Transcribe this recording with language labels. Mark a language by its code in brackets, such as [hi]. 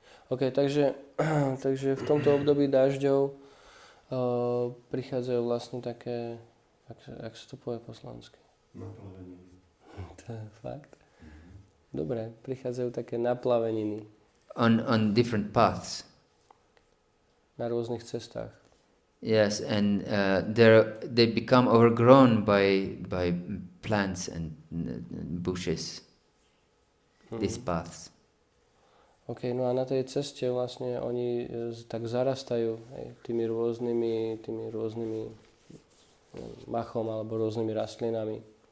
[sk] Okay, takže v tomto období dažďov prichádzajú vlastne také, ak sa to povie po slovensky? Naplaveniny. To je fakt? Dobre, prichádzajú také naplaveniny. [en] On different paths. [sk] Na rôznych cestách. [en] Yes, and they become overgrown by plants and bushes. These paths. [sk] OK, no a na tej ceste vlastne oni tak zarastajú tými rôznymi machom alebo rôznymi rastlinami.